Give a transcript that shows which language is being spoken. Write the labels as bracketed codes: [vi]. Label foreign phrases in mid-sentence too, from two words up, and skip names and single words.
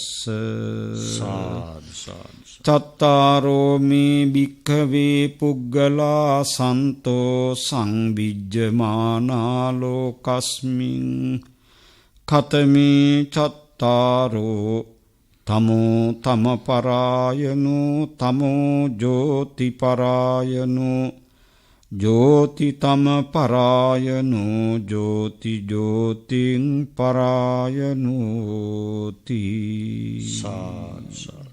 [si] සාදු සාදු. [pi] චත්තාරෝ මේ භික්ඛවේ පුග්ගලා සන්තෝ සංවිජ්ජමානා ලෝකස්මින් කතමේ චත්තාරෝ තමෝ තම පරායනෝ තමෝ ජෝති පරායනෝ ජෝති තම පරායනෝ ජෝති ජෝතිං පරායනෝති. [si] සාදු සාදු.